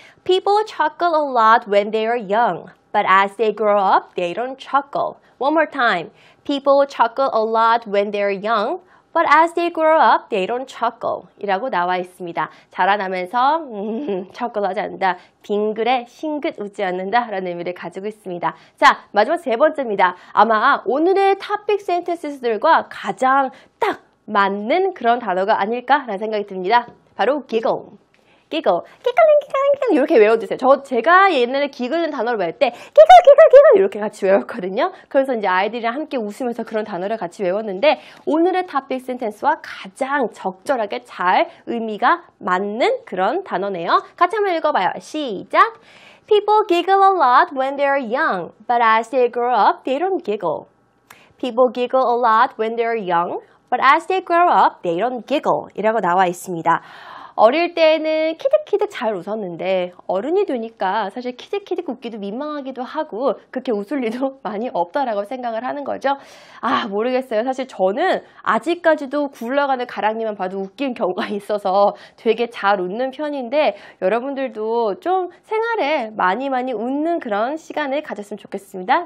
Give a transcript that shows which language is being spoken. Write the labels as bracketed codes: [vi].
[en] People chuckle a lot when they are young, but as they grow up, they don't chuckle. One more time. People chuckle a lot when they're young, but as they grow up, they don't chuckle. [ko] 이라고 나와 있습니다. 자라나면서 chuckle하지 않는다. 빙그레 싱긋 웃지 않는다 라는 의미를 가지고 있습니다. 자, 마지막 세 번째입니다. 아마 오늘의 토픽 센텐스들과 가장 딱 맞는 그런 단어가 아닐까라는 생각이 듭니다. 바로 giggle. giggle, 이렇게 외워두세요. 제가 옛날에 기글는 단어를 외울 때 giggle 이렇게 같이 외웠거든요. 그래서 이제 아이들이랑 함께 웃으면서 그런 단어를 같이 외웠는데 오늘의 토픽 센텐스와 가장 적절하게 잘 의미가 맞는 그런 단어네요. 같이 한번 읽어봐요. 시작! [en] People giggle a lot when they're young, but as they grow up, they don't giggle. People giggle a lot when they're young, but as they grow up, they don't giggle. [ko] 이라고 나와 있습니다. 어릴 때는 키득키득 잘 웃었는데 어른이 되니까 사실 키득키득 웃기도 민망하기도 하고 그렇게 웃을 일도 많이 없다라고 생각을 하는 거죠. 모르겠어요. 사실 저는 아직까지도 굴러가는 가랑이만 봐도 웃긴 경우가 있어서 되게 잘 웃는 편인데 여러분들도 좀 생활에 많이 웃는 그런 시간을 가졌으면 좋겠습니다.